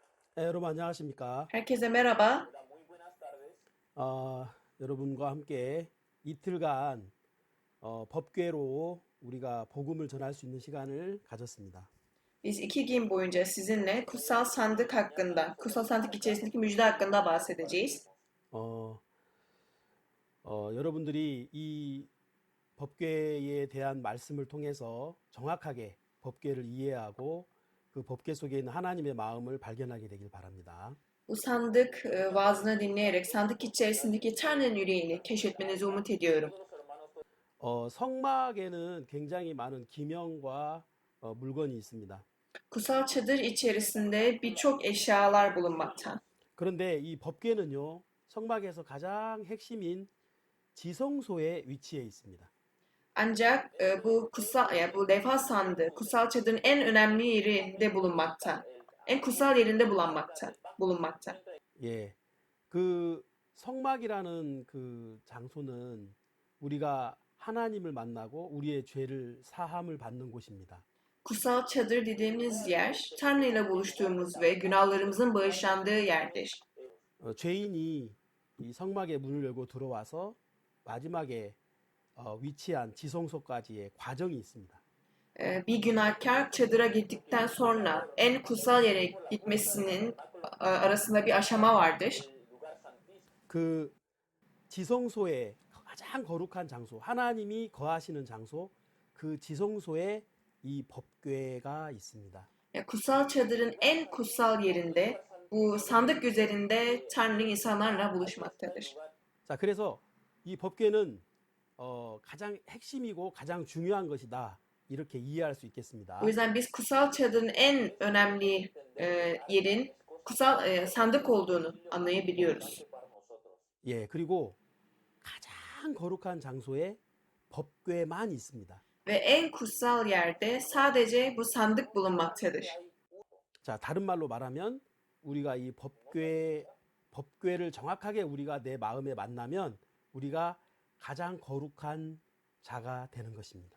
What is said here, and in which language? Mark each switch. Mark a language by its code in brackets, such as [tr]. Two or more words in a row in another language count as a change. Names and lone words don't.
[ko] 여러분 안녕하십니까? [tr] Herkese merhaba. [ko] 어, 여러분과 함께 이틀간 법궤로 우리가 복음을 전할 수 있는 시간을 가졌습니다. [tr] Biz 2 gün boyunca sizinle kutsal sandık hakkında, kutsal sandık içerisindeki müjde hakkında bahsedeceğiz. [ko] 어, 여러분들이 이 법궤에 대한 말씀을 통해서 정확하게 법궤를 이해하고 그 법궤 속에 있는 하나님의 마음을 발견하게 되길 바랍니다. [tr] Bu sandık vaazını dinleyerek sandık içerisindeki Tanrı'nın yüreğini keşfetmenizi umut ediyorum. [ko] 성막에는 굉장히 많은 기명과 물건이 있습니다. [tr] Kutsal çadır içerisinde birçok eşyalar bulunmakta. [ko] 그런데 이 법궤는요, 성막에서 가장 핵심인 지성소에 위치해 있습니다. [tr] Ancak bu levha sandığı kutsal çadırın en önemli yerinde bulunmakta. En kutsal yerinde bulunmakta. [ko] 예, 그 성막이라는 그 장소는 우리가 하나님을 만나고 우리의 죄를 사함을 받는 곳입니다. [tr] Kutsal çadır dediğimiz yer, Tanrı ile buluştuğumuz ve günahlarımızın bağışlandığı yerdir. [ko] 죄인이 이 성막의 문을 열고 들어와서 마지막에 위치한 지성소까지의 과정이 있습니다. [tr] Bir günahkar çadıra gittikten sonra en kutsal yere gitmesinin arasında bir aşama vardır. [ko] 그 지성소의 가장 거룩한 장소, 하나님이 거하시는 장소, 그 지성소에 이 법궤가 있습니다. [tr] Kutsal çadırın en kutsal yerinde, bu sandık üzerinde Tanrı insanlarla buluşmaktadır. [ko] 자, 그래서 이 법궤는 가장 핵심이고 가장 중요한 것이다. 이렇게 이해할 수 [tr] O [ko] 있겠습니다. [tr] yüzden biz kutsal çadırın en önemli yerin kutsal sandık olduğunu anlayabiliyoruz. [ko] 예, 그리고 가장 거룩한 장소에 법궤만 있습니다. [tr] Ve en kutsal yerde sadece bu sandık bulunmaktadır. [ko] 자, 다른 말로 말하면 우리가 이 법궤를 정확하게 우리가 내 마음에 만나면 우리가 가장 거룩한 자가 되는 것입니다.